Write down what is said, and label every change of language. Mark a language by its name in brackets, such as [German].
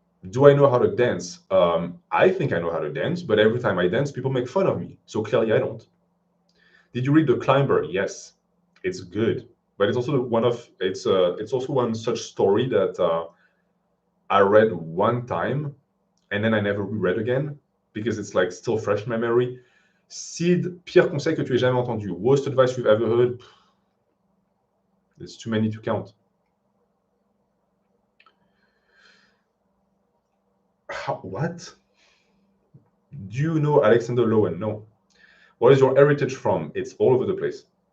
[English] Do I know how to dance? I think I know how to dance, but every time I dance, people make fun of me. So clearly I don't. Did you read The Climber? Yes, it's good, but it's also it's also one such story that I read one time and then I never reread again because it's like still fresh in my memory. [French] Sid, pire conseil que tu aies jamais entendu. [English] Worst advice you've ever heard? There's too many to count. What? Do you know Alexander Lowen? No. What is your heritage from? It's all over the place.